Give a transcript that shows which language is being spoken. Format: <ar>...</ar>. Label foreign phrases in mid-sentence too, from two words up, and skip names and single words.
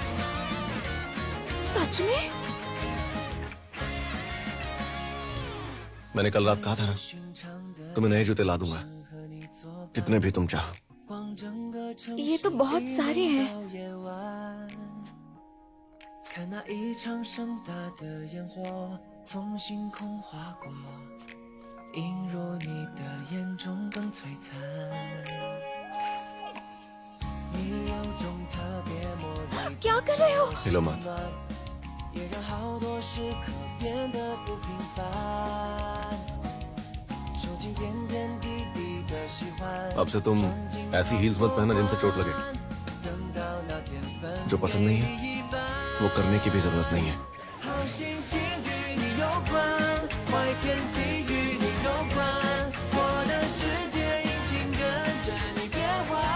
<hi>सच में? मैंने कल रात कहा था ना, तुम्हें नए जूते ला दूंगा, जितने भी तुम चाहो। ये तो बहुत सारे हैं।</hi> <zh>看那一场盛大的烟火从星空划过，映入你的眼中更璀璨。你有种特别魔力，</zh> <hi>क्या कर रहे हो? हिलो मत।</hi> <zh>也让好多时刻变得不平凡。收集点点滴滴的喜欢。</zh> <hi>अब से तुम ऐसी हील्स मत पहनना जिनसे चोट लगे।</hi> <zh>等到那天分</zh> <hi>जो पसंद नहीं है वो करने की भी जरूरत नहीं है।</hi> <zh>好心情与你有关，坏天气与你有关，我的世界引擎跟着你变换。</zh>